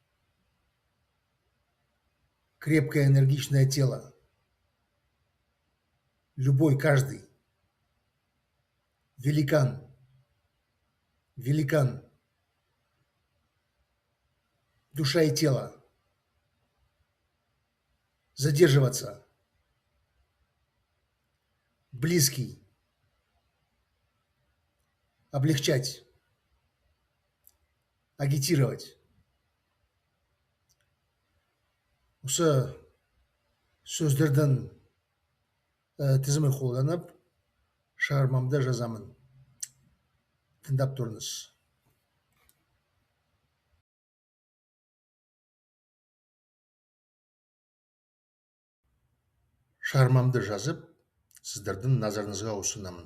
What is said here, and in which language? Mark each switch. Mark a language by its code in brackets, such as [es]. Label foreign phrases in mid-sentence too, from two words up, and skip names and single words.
[ru] крепкое энергичное тело, любой, каждый, великан, великан, душа и тело, задерживаться, близкий, облегчать, агитировать. [kk] Осы сөздердің тізімі қолданып, шығармамды жазамын. Тыңдап тұрыңыз. Шығармамды жазып, сіздердің назарыңызға ұсынамын.